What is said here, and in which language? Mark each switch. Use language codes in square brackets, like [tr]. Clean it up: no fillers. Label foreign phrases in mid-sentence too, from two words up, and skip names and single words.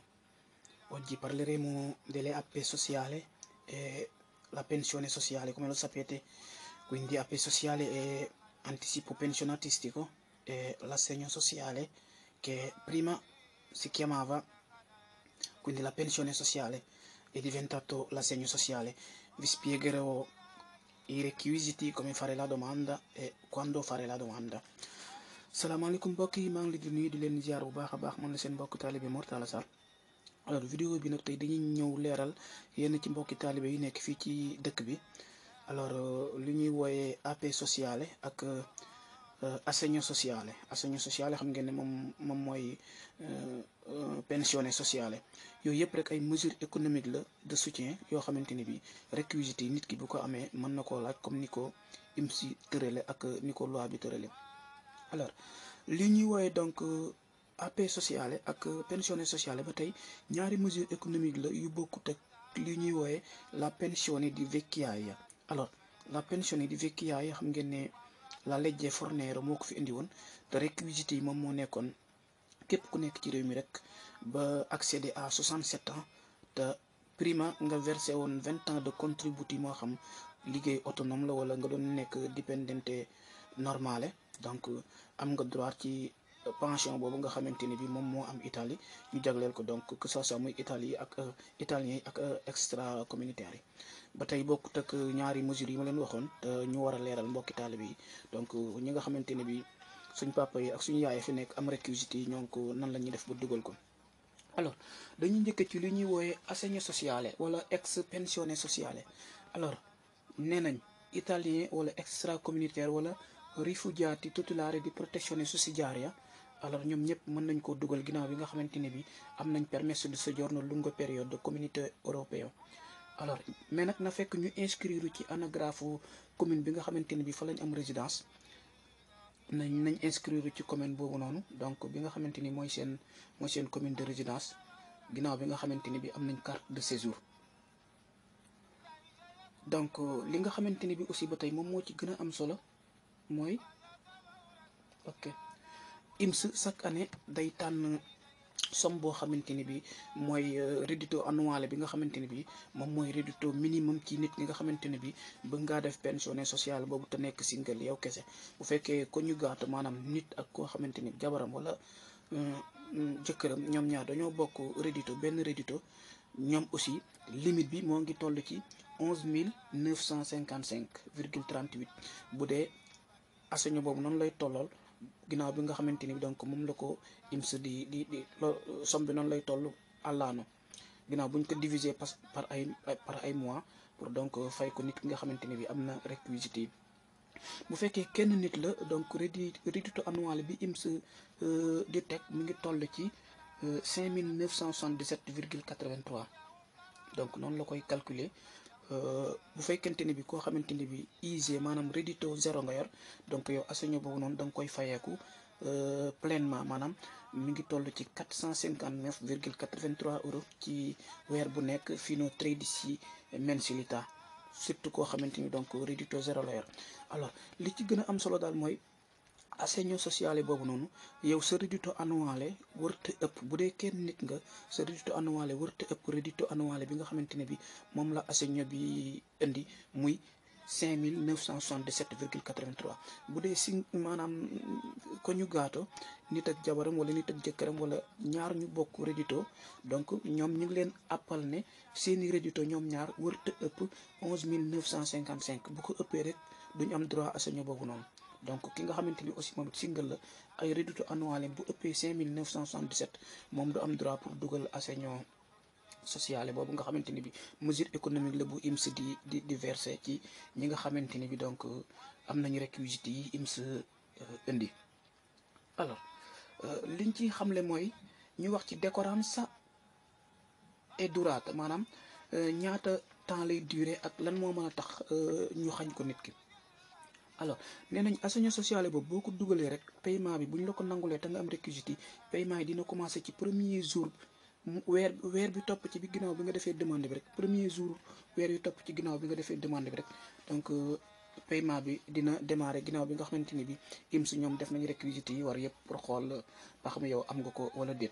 [it] Oggi parleremo delle app sociali e la pensione sociale, come lo sapete, quindi app sociale è anticipo pensionatistico e l'assegno sociale che prima si chiamava quindi la pensione sociale è diventato l'assegno sociale. Vi spiegherò i requisiti, come fare la domanda e quando fare la domanda. [wo] salaamaaleykum mbokk yi maa ngi leen di nuyu di leen ziar bu baax a baax man la seen mbokk taalibe Mor Talla Sall. alors vidéo bi nag tey dañuy ñëw leeral yenn ci mbokki taalibe yi nekk fii ci dëkk bi. alors li ñuy wooyee [it] AP sociale [wo] ak [it] assegno sociale [wo] xam ngeen ne moom mooy [it] pensione sociale [wo] yooyu yëpp rek ay [fr] mesures économiques [wo] la [fr] de soutien [wo] yoo xamante ni bi réquisites yi nit ki bu ko amee mën na koo laaj comme ni ko IMSI tërale ak ni ko loi bi tërale. alors li ñuy wooye donc [it] AP sociale [wo] ak [it] pensione sociale [wo] ba tey ñaari [fr] mesure économique [wo] la yu bokkut ak li ñuy wooye [it] la pensione di vecchiaia. [wo] alors [it] la pensione di vecchiaia [wo] xam ngeen ne [it] la legge Fornero [wo] moo ko fi indi woon te réquisites yi moom moo nekkoon képp ku nekk ci réew mi rek ba [fr] accéder à 67 ans [wo] te prima nga versé woon 20 [fr] ans de [wo] contributi moo xam liggéey autonome la wala nga doon nekk [it] dipendente normale. [wo] donc am nga droit ci pension boobu nga xamante ni bi moom moo am Italie ñu jagleel ko [fr] donc que ça soit [wo] muy Italie ak italien yi ak [fr] extra communautaire [wo] yi. ba tey bokkut ak ñaari mesures yi ma leen waxoon te ñu war a leeral mbokki taalibe yi donc ñi nga xamante ne bi suñ papa yi ak suñu yaay fi nekk am réquisites yi ñoo ko nan la ñuy def ba dugal ko. alors dañuy njëkk ci li ñuy wooyee [it] assegno sociale [wo] wala [it] ex pensione sociale. [wo] alors nee nañ italien wala [fr] extra communautaire [wo] wala [it] rifugiati titolari di protezione sussidiaria. [wo] alors ñoom ñëpp mën nañ koo dugal ginnaaw bi nga xamante ne bi am nañ [it] permesso di soggiorno lungo periodo Comunità Europea. [fr] alors mais [wo] nag na fekk ñu inscrire ci anagrafe commune bi nga xamante ne bi fa lañ am résidence nañ inscrire ci commune boobu noonu donc bi nga xamante ni mooy seen [fr] commune de résidence [wo] ginnaaw bi nga xamante ni bi am nañ [fr] carte de séjour. [wo] donc li nga xamante ni bi aussi ba tey moom moo ci gën a am solo mooy IMSS [fr] chaque année [wo] day tànn somme boo xamante ni bi mooy [it] reddito annuale [wo] bi nga xamante ni bi moom mooy reddito minimum ci nit ñi nga xamante ne bi bëgg ngaa def [it] pensione sociale [wo] boobu te nekk single yow kese. bu fekkee coniugato maanaam nit ak koo xamante ni jabaram wala jëkkëram ñoom ñaar dañoo bokk reddito benn reddito ñoom aussi limite bi moo ngi toll ci 11.955,38 bu dee assegno boobu noonu lay tollool ginnaaw bi nga xamante ni donc moom la ko IMSS di somme bi noonu lay toll àllaano ginnaaw bu ñu ko [fr] diviser par [wo] ay [fr] mois pour donc [wo] fay ko nit ki nga xamante ni bi am na réquisites yi. bu fekkee kenn nit la donc [it] reddito annuale [wo] bi IMSS di teg mi ngi toll ci 5.977,83 donc noonu la koy calculer. bu fekkente ni bi koo xamante ni bi IG maanaam reddito zéro nga yor donc yow assegno boobu noonu da nga koy fayeeku pleinement maanaam mi ngi toll ci 459,83 euros ci weer bu nekk [it] fino 13 mensilità [wo] surtout koo xamante ni donc reddito zéro la yor. alors li ci gën a am solo daal mooy [it] assegno sociale [wo] boobu noonu yow sa [it] reddito annuale [wo] wërta ëpp bu dee kenn nit nga sa [it] reddito annuale [wo] wërta ëpp [it] reddito annuale [wo] bi nga xamante ne bi moom la assegno bi indi muy 5.977,83 bu dee si maanaam coniugato nit ak jabaram wala nit ak jëkkëram wala ñaar ñu bokk reddito donc ñoom ñu ngi leen appal ne seeni reddito ñoom ñaar wërta ëpp 11.955 bu ko ëppee rek duñu am droit assegno boobu noonu. donc ki nga xamante ni aussi moom single la ay [it] reddito annuale [wo] bu ëppee 5.977 moom du am droit pour dugal [it] assegno sociale [wo] boobu nga xamante ni bi [fr] mesure économique [wo] la bu IMSS di verser ci ñi nga xamante ni bi donc am nañu réquisites yi IMSS indi. alors liñ ci xamle mooy ñu wax ci [it] decorrenza e durata [wo] maanaam ñaata temps lay durer ak lan moo mën a tax ñu xañ ko nit ki. alors nee nañ [it] assegno sociale [wo] boobu boo ko dugalee rek paiement bi bu ñu la ko nangulee te nga am réquisites yi paiement yi dina commencer ci [fr] premier jour [wo] weer bi topp ci bi ginnaaw bi nga defee demande bi rek [fr] premier jour [wo] weer yu topp ci ginnaaw bi nga defee demande bi rek donc paiement bi dina démarrer ginnaaw bi nga xamante ni bi IMS ñoom def nañ réquisites yi war yëpp pour xool ba xam yow am nga ko wala déet.